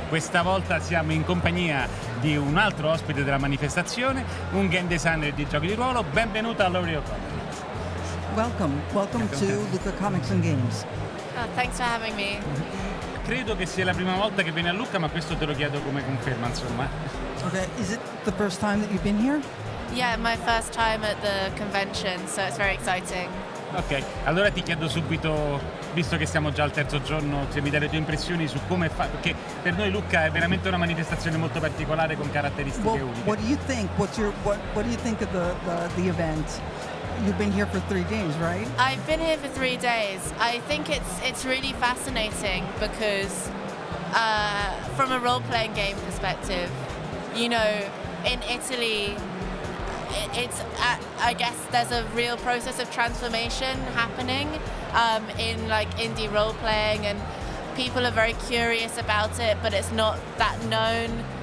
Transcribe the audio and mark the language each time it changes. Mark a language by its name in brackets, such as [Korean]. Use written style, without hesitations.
[Italian] Questa volta siamo in compagnia di un altro ospite della manifestazione, un game designer di giochi di ruolo. Benvenuta a Laurie O Connel. [English] Welcome to Lucca Comics Games. Oh, thanks for having me. [Italian] Credo che sia la prima volta che vieni a Lucca, ma questo te lo chiedo come conferma, insomma. [English] Okay, is it the first time that you've been here? Yeah, my first time at the convention, so it's very exciting. [Italian] Ok, allora ti chiedo subito, visto che siamo già al terzo giorno, se mi dai le tue impressioni su come fa, perché per noi Lucca è veramente una manifestazione molto particolare con caratteristiche uniche. [English] What do you think? What do you think of the event? You've been here for 3 days, right? I've been here for 3 days. I think it's really fascinating because from a role-playing game perspective, you know, in Italy, it's I guess there's a real process of transformation happening in like indie role playing, and people are very curious about it, but it's not that known.